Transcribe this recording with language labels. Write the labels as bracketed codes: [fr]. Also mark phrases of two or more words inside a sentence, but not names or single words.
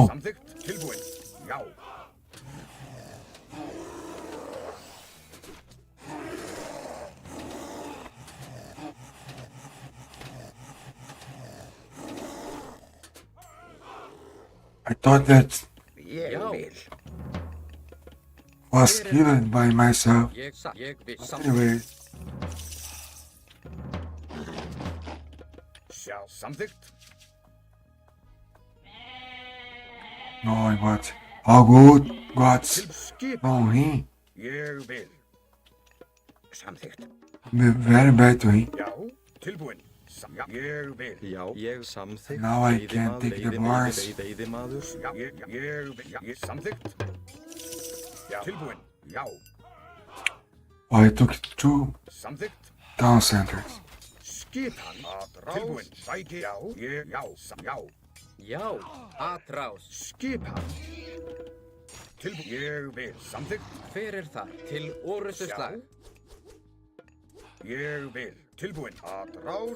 [is] Samþykkt. Tilbúin. Já. [en] I thought that [is] Ég Já. vil. [en] was killed by myself. [is] Ég vil samþykkt. [en] Anyway, [is] Sjá. Samþykkt. [en] no, but all good. God's [is] Til skipan. [en] from him. [is] Ég vil. Samþykkt. [en] Very bad to him. [is] Já. Tilbúin. Já. Ég vil. Já. Ég samþykkt. [en] Now I can't take the bars. [is] Veiðimaður. Já. Ég vil. Já. Samþykkt. Já. Tilbúin. Já. [en] Oh, I took 2 [is] Samþykkt. [en] town centers. [is] Skipan. Atrás. Tilbúin. Sæki. Já. Já. Já. Já. Atrás. Skipan. Tilbúin. Ég vil. Samþykkt. Hver er þar? Til orustuslag. Ég vil. Tilbúin. Atrás.